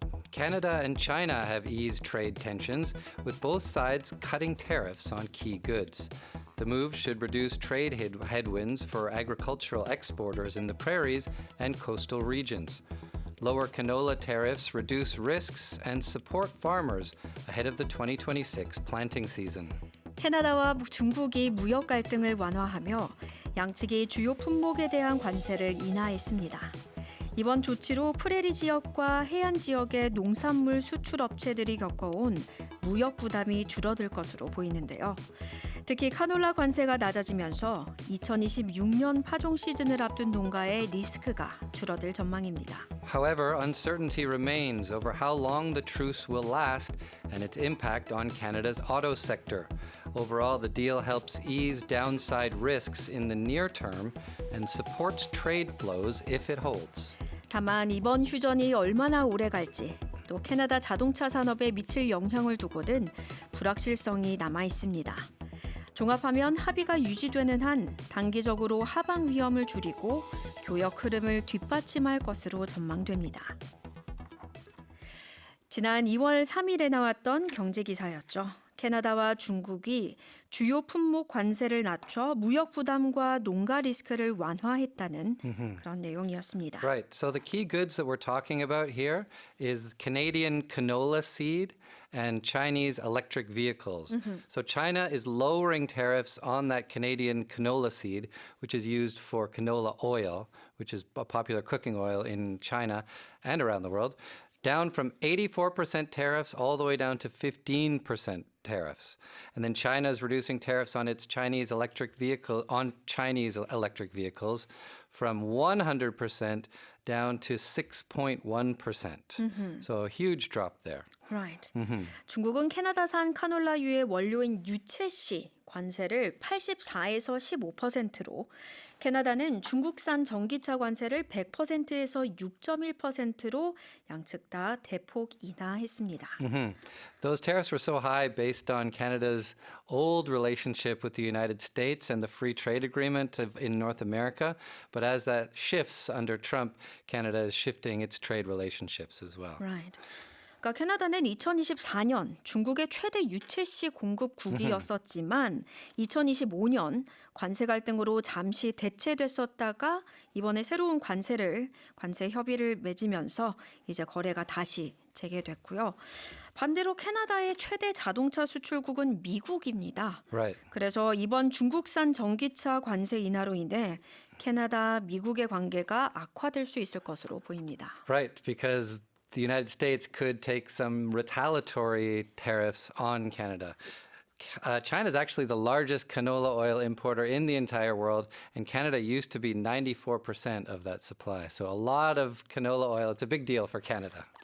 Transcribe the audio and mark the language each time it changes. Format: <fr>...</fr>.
<en>Canada and China have eased trade tensions, with both sides cutting tariffs on key goods. The move should reduce trade headwinds for agricultural exporters in the prairies and coastal regions. Lower canola tariffs reduce risks and support farmers ahead of the 2026 planting season.</en> <ko>캐나다와 중국이 무역 갈등을 완화하며 양측이 주요 품목에 대한 관세를 인하했습니다. 이번 조치로 프레리 지역과 해안 지역의 농산물 수출 업체들이 겪어온 무역 부담이 줄어들 것으로 보이는데요. 특히 카놀라 관세가 낮아지면서 2026년 파종 시즌을 앞둔 농가의 리스크가 줄어들 전망입니다.</ko> <en>However, uncertainty remains over how long the truce will last and its impact on Canada's auto sector. Overall, the deal helps ease downside risks in the near term and supports trade flows if it holds.</en> <ko>다만 이번 휴전이 얼마나 오래 갈지 또 캐나다 자동차 산업에 미칠 영향을 두고는 불확실성이 남아 있습니다. 종합하면 합의가 유지되는 한 단기적으로 하방 위험을 줄이고 교역 흐름을 뒷받침할 것으로 전망됩니다. 지난 2월 3일에 나왔던 경제 기사였죠. 캐나다와 중국이 주요 품목 관세를 낮춰 무역 부담과 농가 리스크를 완화했다는 그런 내용이었습니다.</ko> <en>Right. So the key goods that we're talking about here is Canadian canola seed and Chinese electric vehicles. So China is lowering tariffs on that Canadian canola seed, which is used for canola oil, which is a popular cooking oil in China and around the world, down from 84% tariffs all the way down to 15% tariffs. And then China is reducing tariffs on its Chinese electric vehicles from 100% down to 6.1%. So a huge drop there. Right.</en> <ko>중국은 캐나다산 카놀라유의 원료인 유채씨 관세를 84에서 15%로 캐나다는 중국산 전기차 관세를 100%에서 6.1%로 양측 다 대폭 인하했습니다.</ko> <en>Those tariffs were so high based on Canada's old relationship with the United States and the free trade agreement in North America. But as that shifts under Trump, Canada is shifting its trade relationships as well. Right.</en> <ko>그러니까 캐나다는 2024년 중국의 최대 유채씨 공급국이었었지만 2025년 관세 갈등으로 잠시 대체됐었다가 이번에 새로운 관세 협의를 맺으면서 이제 거래가 다시 재개됐고요. 반대로 캐나다의 최대 자동차 수출국은 미국입니다.</ko> <en>Right.</en> <ko>그래서 이번 중국산 전기차 관세 인하로 인해 캐나다, 미국의 관계가 악화될 수 있을 것으로 보입니다.</ko> <en>Right, because the United States could take some retaliatory tariffs on Canada. China is actually the largest canola oil importer in the entire world, and Canada used to be 94% of that supply. So a lot of canola oil, it's a big deal for Canada.</en>